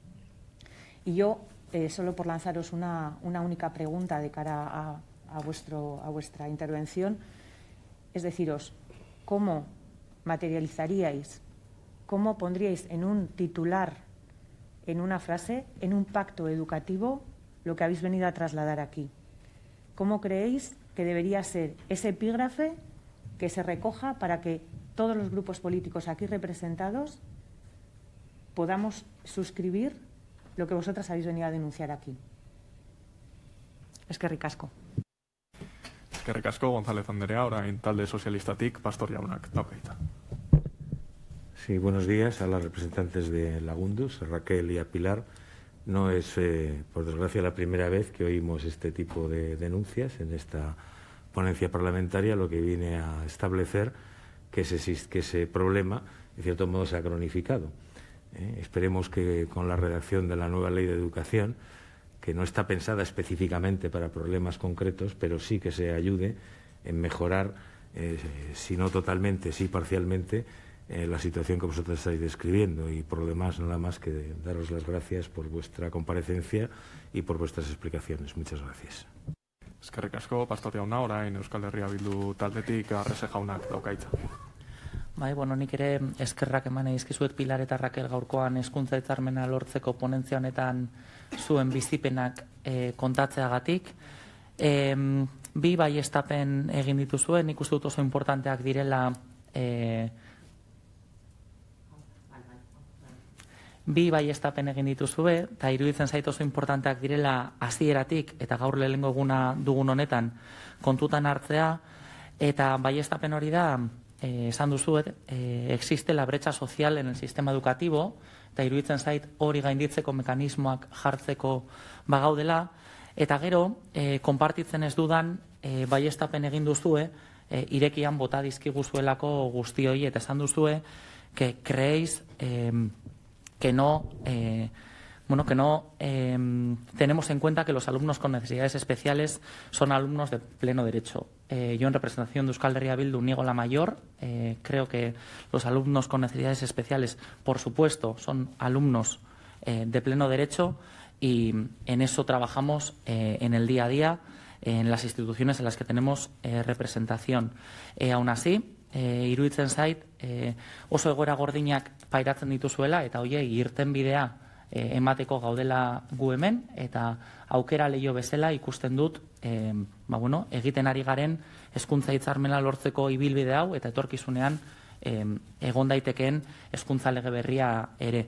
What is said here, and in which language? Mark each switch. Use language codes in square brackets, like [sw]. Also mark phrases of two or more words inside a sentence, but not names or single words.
[es] Y yo, solo por lanzaros una única pregunta de cara a vuestra intervención, es deciros, ¿cómo materializaríais, cómo pondríais en un titular, en una frase, en un pacto educativo, lo que habéis venido a trasladar aquí? ¿Cómo creéis que debería ser ese epígrafe que se recoja para que todos los grupos políticos aquí representados podamos suscribir lo que vosotras habéis venido a denunciar aquí? [eu] Eskerrik asko. Eskerrik asko, González Andrea, orain talde sozialistatik, Pastor jaunak dauka hitza. [es] Sí, buenos días a las representantes de Lagundus, a Raquel y a Pilar. No es, por desgracia, la primera vez que oímos este tipo de denuncias en esta ponencia parlamentaria, lo que viene a establecer que ese problema, de cierto modo, se ha cronificado. Esperemos que con la redacción de la nueva Ley de Educación, que no está pensada específicamente para problemas concretos, pero sí que se ayude en mejorar, si no totalmente, sí parcialmente, la situación que vosotros estáis describiendo. Y por lo demás, nada más que daros las gracias por vuestra comparecencia y por vuestras explicaciones. Muchas gracias. [eu] Eskerrik asko, Pastor jauna, orain Euskal Herria Bildu taldetik Arrese jaunak dauka hitza. Bai, nik ere eskerrak eman dizkizuet Pilar eta Raquel gaurkoan hezkuntza hitzarmena lortzeko ponentzia honetan zuen bizipenak kontatzeagatik. Bi baieztapen egin dituzue, nik uste dut oso importanteak direla bi baieztapen egin dituzue, eta iruditzen zait oso importanteak direla hasieratik eta gaur lehenengo eguna dugun honetan kontutan hartzea, eta baieztapen hori da, esan duzuet, [es] existe la brecha social en el sistema educativo, [eu] eta iruditzen zait hori gainditzeko mekanismoak jartzeko bagaudela, eta gero, konpartitzen ez dudan baieztapen egin duzue, irekian bota dizkiguzuelako guztioi, eta esan duzue, [es] que creéis que no tenemos en cuenta que los alumnos con necesidades especiales son alumnos de pleno derecho. Yo, en representación de Euskal Herria Bildu, niego la mayor. Creo que los alumnos con necesidades especiales, por supuesto, son alumnos de pleno derecho, y en eso trabajamos en el día a día. en las instituciones en las que tenemos representación. Aún así, [eu] iruditzen zait, oso egoera gordinak pairatzen dituzuela, eta hoiei irtenbidea emateko gaudela gu hemen, eta aukera leiho bezala ikusten dut egiten ari garen hezkuntza hitzarmena lortzeko ibilbide hau, eta etorkizunean egon daitekeen hezkuntza lege berria ere.